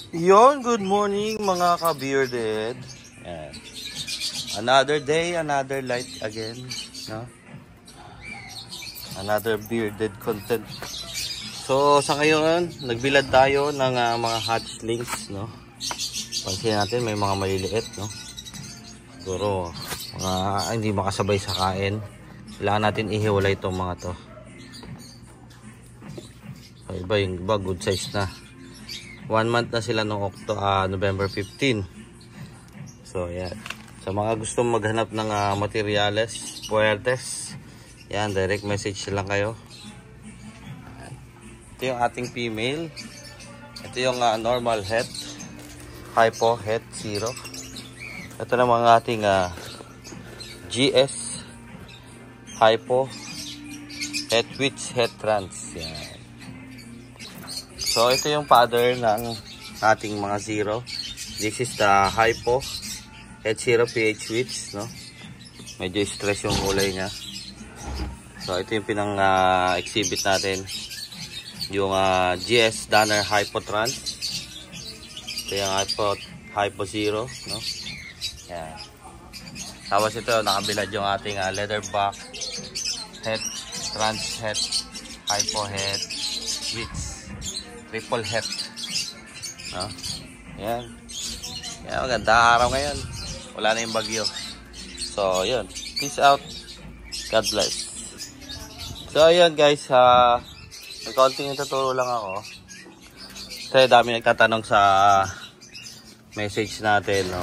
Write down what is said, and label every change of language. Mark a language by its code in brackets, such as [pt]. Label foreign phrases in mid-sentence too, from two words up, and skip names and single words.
[tl] Yon, [en] good morning [tl] mga ka-bearded. Yan. [en] Another day, another light again, no? Another bearded content. [tl] So sa ngayon, nagbilad tayo ng mga hatchlings, no? Pansin natin may mga maliliit, no? Siguro mga hindi makasabay sa kain. Kailangan natin ihiwalay itong mga to. So, yung iba [en] good size [tl] na. 1 month na sila noong November 15. So yan. Sa mga gustong maghanap ng materyales, puertes, yan, direct message lang kayo. Ito yung ating female. Ito yung [en] normal het, hypo het 0. [tl] Ito naman ang ating [en] GS hypo het witch het trans. [tl] Yan. So ito yung father ng ating mga 0. [en] This is the hypo het 0 PH witch, [tl] no? Medyo stress yung kulay niya. So ito yung pinang exhibit natin. Yung [en] GS Danner hypo trans. [tl] Ito yung hypo 0, no? Yan. Tapos ito nakabilad yung ating [en] leatherback het trans het hypo het witch. Triple het, [tl] no? Yan. Yan, maganda araw ngayon. Wala na yung bagyo. So, yun. [en] Peace out. God bless. [tl] So, ayun guys. May konting tuturo lang ako. Kasi dami nagtatanong sa message natin, no?